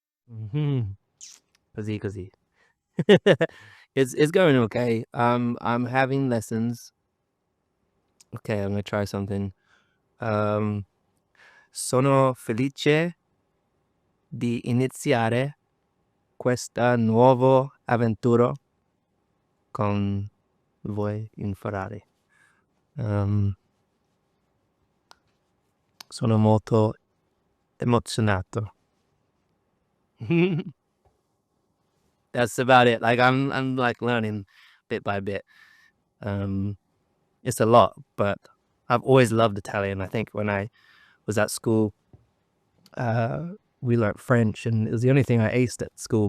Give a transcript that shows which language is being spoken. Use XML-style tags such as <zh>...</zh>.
<en>Mm-hmm.</en> <it>Così così.</it> <en>It's going okay. I'm having lessons. Okay, I'm gonna try something.</en> <it>Um, Sono felice di iniziare questa nuova avventura con voi in Ferrari. Um, Sono molto emozionato.</it> <en>That's about it. Like I'm like learning bit by bit. Um, it's a lot, but I've always loved Italian. I think when I was at school, uh, we learned French, and it was the only thing I aced at school.</en>